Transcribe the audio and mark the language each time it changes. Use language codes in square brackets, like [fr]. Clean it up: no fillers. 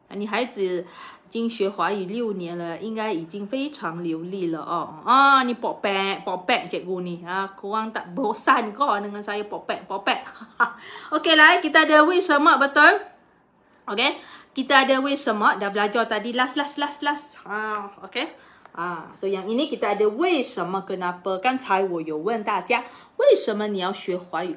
[zh] 你孩子已经学华语6年了，应该已经非常流利了你 [ms] popek cikgu ni. Korang tak bosan kau dengan saya popek. Okey lah, kita ada 为什么 betul? Okey, kita ada 为什么 dah belajar tadi. Last. Okey. So yang ini kita ada 为什么 kenapa. [zh] 刚才我有问大家为什么你要学华语?